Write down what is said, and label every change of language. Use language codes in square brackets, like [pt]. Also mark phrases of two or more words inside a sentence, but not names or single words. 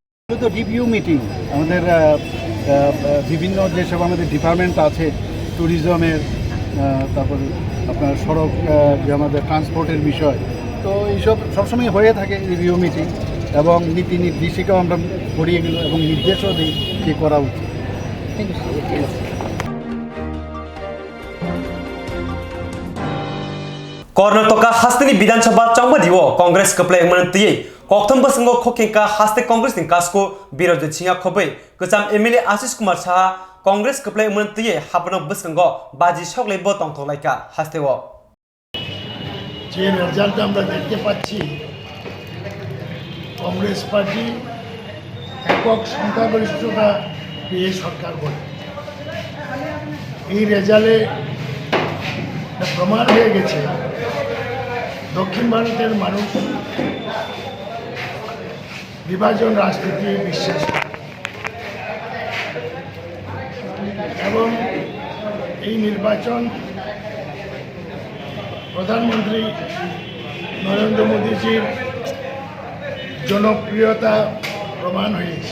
[bn] তো [en] review meeting, [bn] আমাদের বিভিন্ন যেসব আমাদের ডিপার্টমেন্ট আছে, ট্যুরিজমের, তারপর আপনার সড়ক, যে আমাদের ট্রান্সপোর্টের বিষয়, তো এইসব সবসময় হয়ে থাকে [en] review meeting, [bn] এবং নীতি নির্দেশিকাও আমরা করিয়ে গেল এবং নির্দেশও দিই কী করা উচিত। [trp] Karnataka hastani Vidansabha Chambari o Congress kaplai mantiye kokthum basingo khokhinka haste Congress ni kasko birodhi chinga khobai kacham MLA Ashish Kumar Saha Congress kaplai mantiye hapno basingo baji shoklai bo tongtolaika haste o [bn] যে রেজাল্ট আমরা দেখতে পাচ্ছি, কংগ্রেস পার্টি একক সংখ্যাগরিষ্ঠতা পেয়ে সরকার গঠন। এই রেজাল্টে প্রমাণ হয়ে গেছে দক্ষিণ ভারতের মানুষ বিভাজন রাজনীতি বিশ্বাস করে, এবং এই নির্বাচন প্রধানমন্ত্রী নরেন্দ্র মোদীজির জনপ্রিয়তা প্রমাণ হয়েছে।